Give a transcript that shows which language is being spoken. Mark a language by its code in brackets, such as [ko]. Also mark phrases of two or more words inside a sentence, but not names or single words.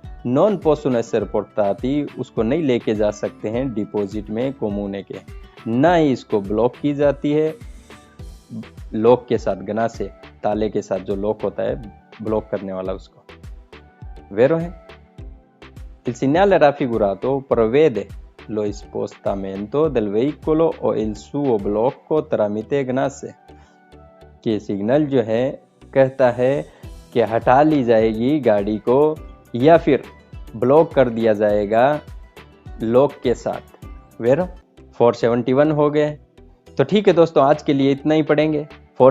[it] non possono essere portati [hi] उसको नहीं लेके जा सकते हैं डिपॉजिट में कोमूने के, ना ही इसको ब्लॉक की जाती है लॉक के साथ, गना से ताले के साथ जो लॉक होता है ब्लॉक करने वाला उसको. [it] Vero è? Il segnale raffigurato prevede lo spostamento del veicolo o il suo blocco tramite GNSS. [hi] कि सिग्नल जो है कहता है कि हटा ली जाएगी गाड़ी को या फिर ब्लॉक कर दिया जाएगा लॉक के साथ. वेरो 471 हो गए. तो ठीक है दोस्तों, आज के लिए इतना ही पढ़ेंगे.